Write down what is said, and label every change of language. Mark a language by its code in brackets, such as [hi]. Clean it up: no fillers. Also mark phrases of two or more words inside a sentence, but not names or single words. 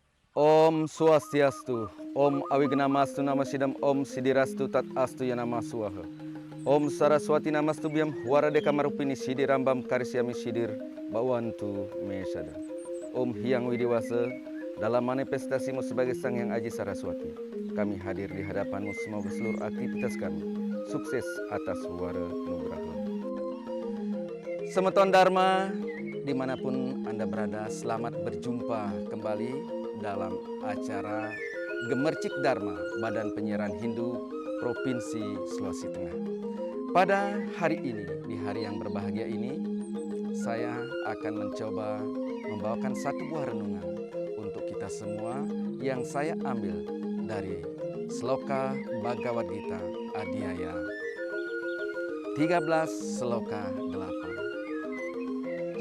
[sa] Om Swastiastu, Om Awignamastu Namasidam, Om Sidirastu Tat Astu Yanama Swaha. Om Saraswati Namastu Biam Waradeka Marupini Sidir Rambam Karisyami Sidir Bawantu Mesada. [id] Om Hyang Widiwasa, dalam manifestasimu sebagai Sang Yang Aji Saraswati, kami hadir di hadapanmu, semoga seluruh aktivitas kami sukses atas wara nugraha. Semeton Dharma, dimanapun Anda berada, selamat berjumpa kembali dalam acara Gemercik Dharma Badan Penyiaran Hindu Provinsi Sulawesi Tengah. Pada hari ini, di hari yang berbahagia ini, saya akan mencoba membawakan satu buah renungan untuk kita semua yang saya ambil dari Sloka Bhagavad Gita Adhyaya 13 Sloka 8.